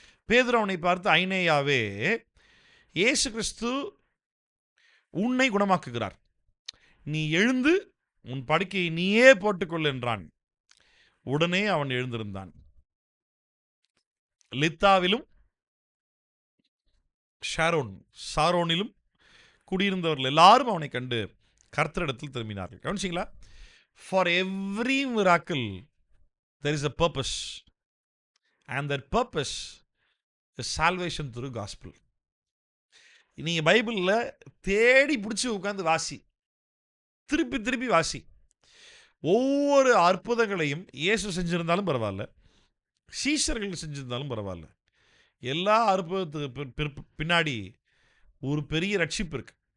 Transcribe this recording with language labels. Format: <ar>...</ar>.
<ta>பேதுரு அவனை பார்த்து, ஐனேயாவே, இயேசு கிறிஸ்து உன்னை குணமாக்குகிறார், நீ எழுந்து உன் படுக்கையை நீயே போட்டுக்கொள் என்றான். உடனே அவன் எழுந்திருந்தான். லித்தாவிலும் சாரோனிலும் குடியிருந்தவர்கள் எல்லாரும் அவனை கண்டு கர்த்தரிடத்தில் திரும்பினார்கள். கவனிச்சிங்களா?</ta> <en>For every miracle there is a purpose, and that purpose is salvation through gospel.</en> <ta>நீங்கள் பைபிளில் தேடி பிடிச்சி உட்காந்து வாசி, திருப்பி வாசி. ஒவ்வொரு அற்புதங்களையும் இயேசு செஞ்சிருந்தாலும் பரவாயில்ல, சீஷர்கள் செஞ்சிருந்தாலும் பரவாயில்ல, எல்லா அற்புதத்துக்கு பின்னாடி ஒரு பெரிய ரட்சிப்பு இருக்கு.</ta>